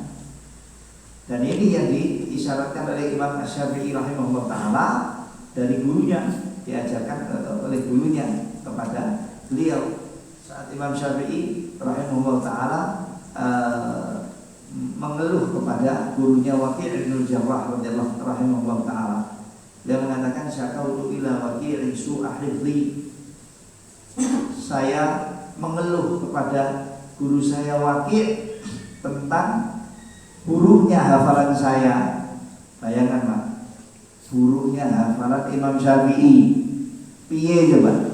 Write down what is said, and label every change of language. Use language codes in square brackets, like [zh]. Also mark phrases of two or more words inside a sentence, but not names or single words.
[id] Dan ini yang diisyaratkan oleh Imam Asy-Syafi'i [ar] رحمه الله تعالى, [id] dari gurunya, diajarkan oleh gurunya kepada beliau. Saat Imam Syafi'i [ar] رحمه الله تعالى [id] mengeluh kepada gurunya Waqi' bin Jarrah [ar] رضي الله رحمه الله تعالى, [id] dia mengatakan, [ar] شكوت إلى وكيع سوء حفظي. [id] Saya mengeluh kepada guru saya Waqi' tentang buruknya hafalan saya. Bayangkan Pak, buruknya hafalan Imam Syafi'i. [jv] Piye coba?